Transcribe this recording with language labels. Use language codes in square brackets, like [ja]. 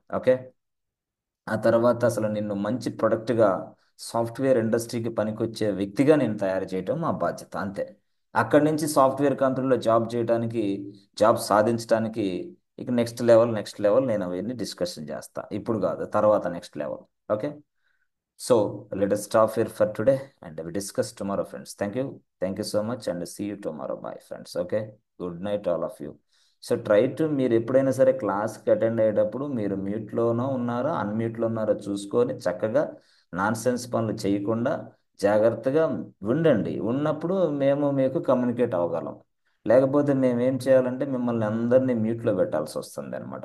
[te] Okay, ఆ తర్వాత అసలు నిన్ను మంచి ప్రొడక్ట్గా సాఫ్ట్వేర్ ఇండస్ట్రీకి పనికొచ్చే వ్యక్తిగా నేను తయారు చేయటం మా బాధ్యత, అంతే. అక్కడి నుంచి సాఫ్ట్వేర్ కంపెనీలో జాబ్ చేయడానికి, జాబ్ సాధించడానికి ఇక నెక్స్ట్ లెవెల్, నెక్స్ట్ లెవెల్ నేను అవన్నీ డిస్కషన్ చేస్తా. ఇప్పుడు కాదు, తర్వాత next level. [en] Okay, so let us stop here for today and we discuss tomorrow, friends. Thank you. Thank you so much and see you tomorrow. Bye, friends. Okay. Good night, all of you. [te] So try to, మీరు ఎప్పుడైనా సరే క్లాస్కి attend అయ్యేటప్పుడు మీరు మ్యూట్లోనో ఉన్నారో అన్మ్యూట్లో ఉన్నారో చూసుకొని చక్కగా నాన్ సెన్స్ పనులు చేయకుండా జాగ్రత్తగా ఉండండి. ఉన్నప్పుడు మేము మీకు కమ్యూనికేట్ అవ్వగలం. లేకపోతే మేము ఏం చేయాలంటే మిమ్మల్ని అందరినీ మ్యూట్లో పెట్టాల్సి వస్తుంది అనమాట.